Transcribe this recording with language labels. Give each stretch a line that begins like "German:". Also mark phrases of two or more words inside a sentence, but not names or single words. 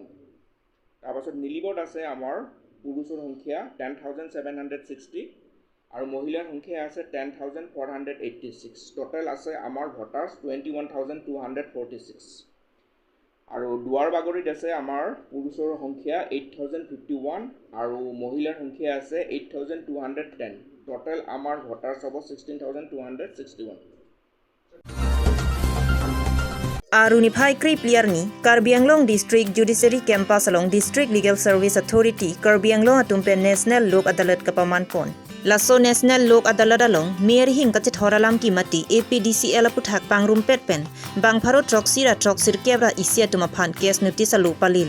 Assamese: তাৰপাছত নিলিবত আছে আমাৰ পুৰুষৰ সংখ্যা 10,760 আৰু মহিলাৰ সংখ্যা আছে 10,486। টোটেল আছে আমাৰ ভোটাৰ্ছ 21,246 আৰু দুৱাৰবাগৰিত আছে আমাৰ পুৰুষৰ সংখ্যা 8,051 আৰু মহিলাৰ সংখ্যা আছে 8,210। টোটেল আমাৰ ভোটাৰ্ছ হ'ব 16,261।
Karbi: Aruni Phai Kripli Arni, Karbi Anglong District Judiciary Campus along District Legal Service Authority, Karbi Anglong Atumpe National Lok Adalat Kapaman Pon. Laso National Lok Adalat along, Mir Hing Kachit Horalam Kimati, APDCL Aputhak Pangrum Petpen, Bang Pharo Troksir Kebra Isia Tumapan,
English: Case Notice
Karbi: Alu Palilo.